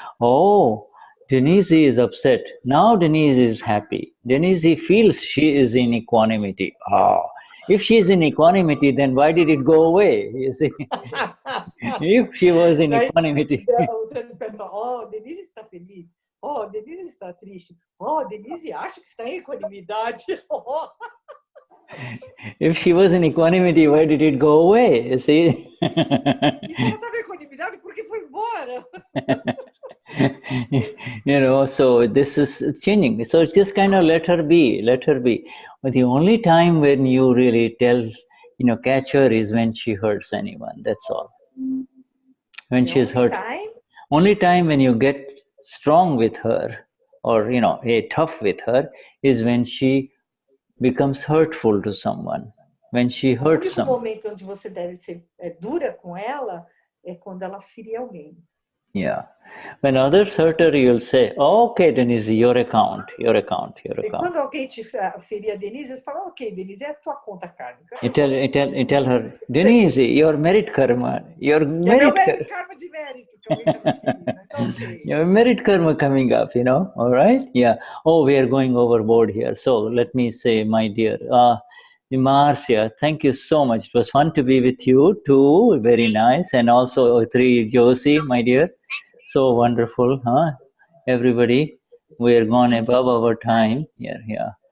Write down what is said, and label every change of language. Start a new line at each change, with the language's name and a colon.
English: Oh, Denize is upset. Now Denize is happy. Denize feels she is in equanimity. If she is in equanimity, then why did it go away? You see, if she was in equanimity.
Portuguese: Você pensa, Denize está feliz. Denize está triste. Denize acha que está em equanimidade.
English: If she was in equanimity, why did it go away? You see?
Portuguese: E se ela estava em equanimidade, por que foi embora?
English: So this is changing. So just kind of let her be. But the only time when you really catch her is when she hurts anyone. That's all. When she is hurt. Only time when you get strong with her or, tough with her is when she becomes hurtful to someone. When she hurts someone.
Portuguese: O momento onde você deve ser dura com ela é quando ela ferir alguém.
English: Yeah. When others hurt her, you'll say, okay, Denize, your account.
Portuguese: E quando alguém te ferir a Denize, você fala, ok, Denize, é a tua conta kármica.
English: You tell her, Denize, your merit karma. Your
Portuguese: merit karma de mérito que alguém tá me ferindo. Então, okay.
English: Your merit karma coming up, all right? Yeah. Oh, we are going overboard here. So let me say, my dear, Marcia, thank you so much. It was fun to be with you too. Very nice. And also, Josie, my dear. So wonderful, huh? Everybody, we are gone above our time. Yeah.